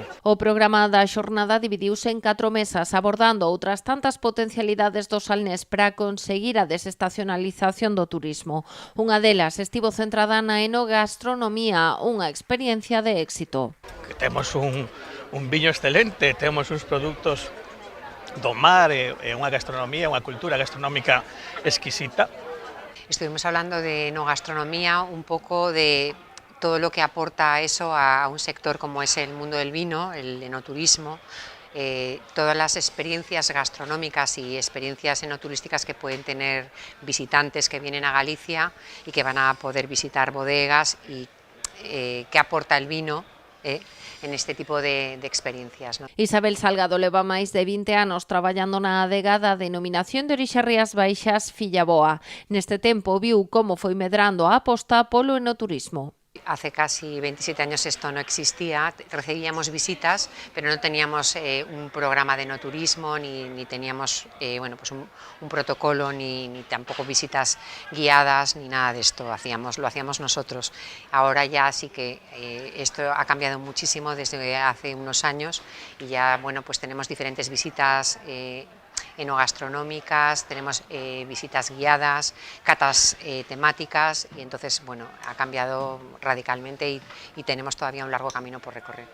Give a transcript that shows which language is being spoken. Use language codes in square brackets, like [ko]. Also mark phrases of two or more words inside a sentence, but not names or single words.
[gl] O programa da xornada dividiuse en 4 mesas, abordando outras tantas potencialidades do Salnés para conseguir a desestacionalización do turismo. Unha delas estivo centrada na enogastronomía, unha experiencia de éxito. Temos un viño excelente, temos uns produtos do mar, unha gastronomía, unha cultura gastronómica exquisita. [es] Estuvimos hablando de enogastronomía, un poco de todo lo que aporta eso a un sector como es el mundo del vino, el enoturismo, todas las experiencias gastronómicas y experiencias enoturísticas que pueden tener visitantes que vienen a Galicia y que van a poder visitar bodegas y qué aporta el vino en este tipo de experiencias, ¿no? [gl] Isabel Salgado leva máis de 20 anos traballando na adega da denominación de orixe Rías Baixas Fillaboa. Neste tempo viu como foi medrando a aposta polo enoturismo. [es] Hace casi 27 años esto no existía, recibíamos visitas, pero no teníamos un programa de enoturismo, ni teníamos pues un protocolo, ni tampoco visitas guiadas, ni nada de esto, lo hacíamos nosotros. Ahora ya sí que esto ha cambiado muchísimo desde hace unos años y ya pues tenemos diferentes visitas enogastronómicas, tenemos visitas guiadas, catas temáticas y entonces ha cambiado radicalmente y tenemos todavía un largo camino por recorrer.